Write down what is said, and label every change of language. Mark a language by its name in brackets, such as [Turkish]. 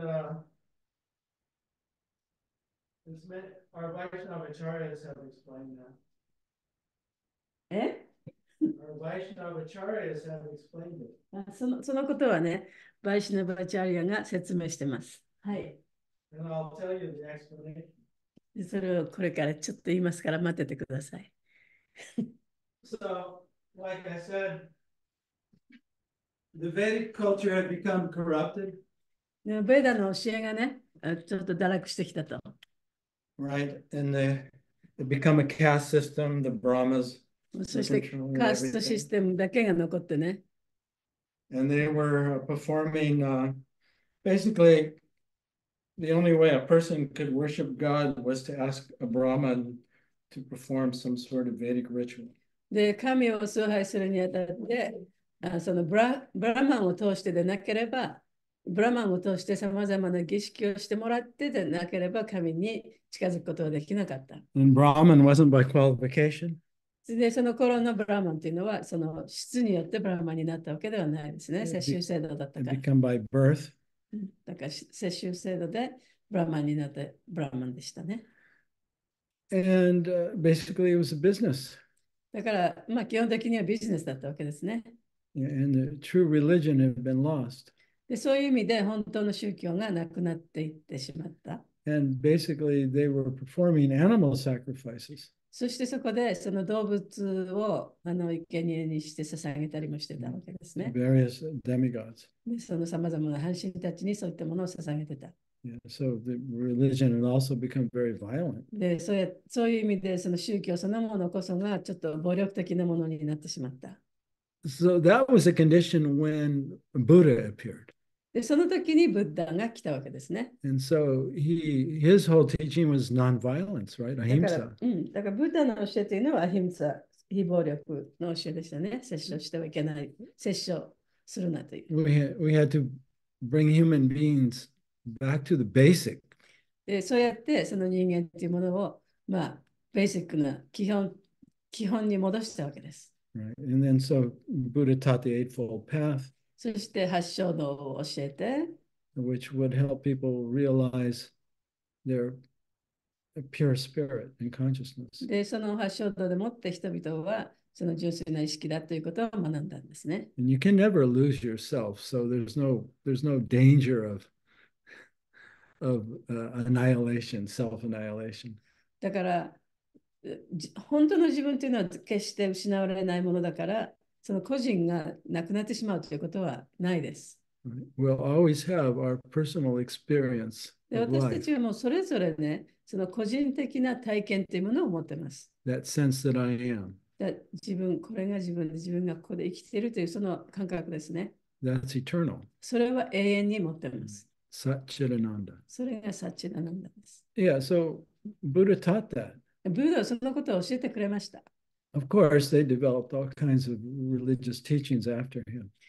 [English] Our Vaishnava acharyas have explained that. え Our Vaishnava acharyas have explained it. [Japanese] そのことはね、バイシナバチャリアが説明してます。はい。 [English] And I'll tell you the explanation. [Japanese] でそれをこれからちょっと言いますから待っててください。 [English] So, like I said, the Vedic culture had become corrupted. [Japanese] ベーダの教えがね、ちょっと堕落してきたと。 [English] Right, and it become a caste system, the Brahmas, [Japanese] そしてカーストシステムだけが残ってね。 [English] and they were performing basically the only way a person could worship God was to ask a Brahman to perform some sort of Vedic ritual. [Japanese] で、神を崇拝するにあたって、そのブラマンを通してでなければ、ブラマンを通してさまざまな儀式をしてもらってでなければ神に近づくことはできなかった。 [English] And Brahman wasn't by qualification. [Japanese] で、その頃のブラマンっていうのは、その質によってブラマンになったわけではないですね。世襲制度だったから。 [English] It become by birth. [Japanese] だから世襲制度でブラマンになってブラマンでしたね。 [English] And basically it was a business. [Japanese] だから、まあ基本的にはビジネスだったわけですね。 [English] And the true religion had been lost. [Japanese] で、そういう意味で本当の宗教がなくなっていってしまった。 [English] And basically they were performing animal sacrifices. [Japanese] そしてそこでその動物を生贄にして捧げたりもしてたわけですね。 [English] Various demigods. [Japanese] で、そのさまざまな半神たちにそういったものを捧げてた。 [English] Yeah, so the religion had also become very violent. [Japanese] で、そういう意味でその宗教そのものこそがちょっと暴力的なものになってしまった。 [English] So that was a condition when Buddha appeared. [Japanese] で、その時にブッダが来たわけですね。 [English] And so his whole teaching was nonviolence, right? [Japanese] だから、 [Sanskrit] Ahimsa. [Japanese] だからブッダの教えというのはアヒムサ、非暴力の教えでしたね。殺生してはいけない。殺生するなという。 [English] We had to bring human beings back to the basic. [Japanese] で、そうやってその人間というものを、まあ、ベーシックな基本に戻したわけです。 [English] Right. And then so Buddha taught the Eightfold Path, [Japanese] そして八正道を教えて、 [English] which would help people realize their pure spirit and consciousness. [Japanese] で、その八正道でもって人々はその純粋な意識だということを学んだんですね。 [English] And you can never lose yourself, so there's no danger of annihilation, self-annihilation. [Japanese] だから、本当の自分というのは決して失われないものだから、その個人がなくなってしまうということはないです。 [English] We'll always have our personal experience [Japanese] で、 [English] of [Japanese] 私た [English] life, [Japanese] ちはもうそれぞれね、その個人的な体験というものを持っています。 [English] that sense that I am. [Japanese] 自分、これが自分で自分がここで生きているというその感覚ですね。 [English] That's eternal. [Japanese] それは永遠に持っています。 [Sanskrit] Satchitananda. [Japanese] それがサッチダナンダです。 [English] Yeah, so Buddha taught that. [Japanese] ブーダはそのことを教えてくれました。 [English] Of course, they developed all kinds of religious teachings after him.